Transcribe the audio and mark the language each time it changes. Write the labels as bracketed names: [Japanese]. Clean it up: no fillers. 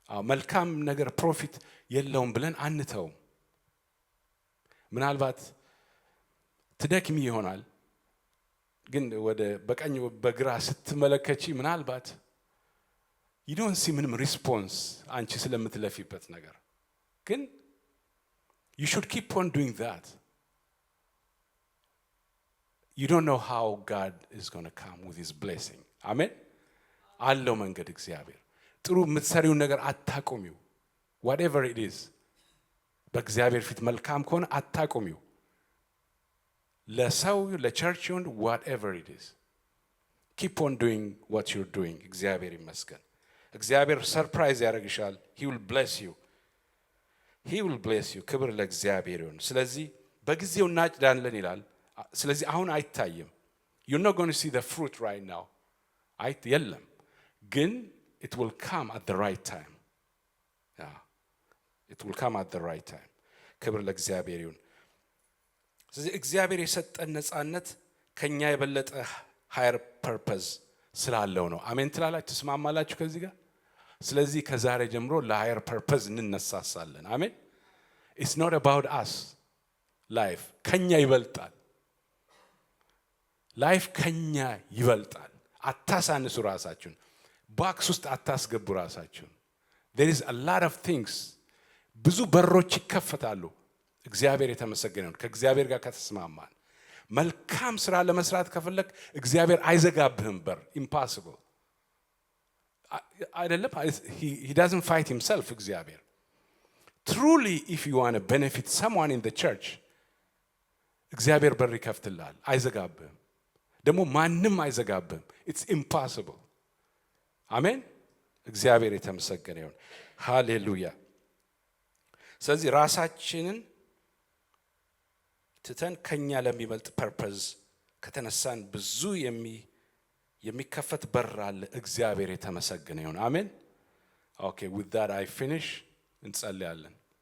[Amharic] መልካም ነገር ፕሮፊት የለውም ብለን አንተውም። ምናልባት ትደክሚ ይሆናል ግን ወደ በቀኝ በግራ ስትመለከቺ ምናልባት [English] you don't see [Amharic] ምንም ሪስፖንስ አንቺ ስለምትለፊበት ነገር ግን [English] you should keep on doing that. You don't know how God is going to come with his blessing. Amen? [Amharic] አለው መንገድ እግዚአብሔር። ጥሩ የምትሰሪውን ነገር አታቆሚው። [English] whatever it is [Amharic] በእግዚአብሔር ፊት መልካም ከሆነ አታቆሚው። ለሰው ለቸርች ይሁን [English] whatever it is keep on doing what you're doing. [Amharic] እግዚአብሔር ይመስገን። እግዚአብሔር ሰርፕራይዝ ያደርግሻል. [English] he will bless you. he will bless you. [Amharic] ክብር ለእግዚአብሔር ይሁን። ስለዚህ በጊዜው እናጭዳለን ይላል። ስለዚህ አሁን አይታይም። [English] you're not going to see the fruit right now. [Amharic] የለም ግን [English] it will come at the right time. yeah it will come at the right time. [Amharic] ክብር ለእግዚአብሔር ይሁን። ስለዚህ እግዚአብሔር የሰጠን ነፃነት ከኛ የበለጠ ሃየር ፐርፐዝ ስላለው ነው። አሜን ትላላችሁ? ትስማማላችሁ ከዚህ ጋር? ስለዚህ ከዛሬ ጀምሮ ለሃየር ፐርፐዝ እንነሳሳለን። አሜን። [English] it's not about us. [Amharic] life ከኛ ይበልጣል። ላይፍ ከኛ ይበልጣል። አታሳንሱ ራሳችሁን። ባክስ ውስጥ አታስገቡ ራሳችሁን። [English] there is a lot of things [Amharic] ብዙ በሮች ይከፈታሉ። እግዚአብሔር የተመሰገነ ይሁን። ከእግዚአብሔር ጋር ከተስማማን መልካም ስራ ለመስራት ከፈለክ እግዚአብሔር አይዘጋብህም በር። impossible አይደለም። [English] he doesn't fight himself. እግዚአብሔር truly if you want to benefit someone in the church [Amharic] እግዚአብሔር በር ይከፍትልሃል። አይዘጋብህም። ደግሞ ማንም አይዘጋብህም። [English] it's impossible. [Amharic] አሜን። እግዚአብሔር የተመሰገነ ይሁን። ሃሌሉያ። ስለዚህ ራሳችንን ትተን ከኛ ለሚበልጥ ፐርፐዝ ከተነሳን ብዙ የሚከፈት በር አለ። እግዚአብሔር የተመሰገነ ይሁን። አሜን። ኦኬ [English] with that I finish [Amharic] እንጸልያለን።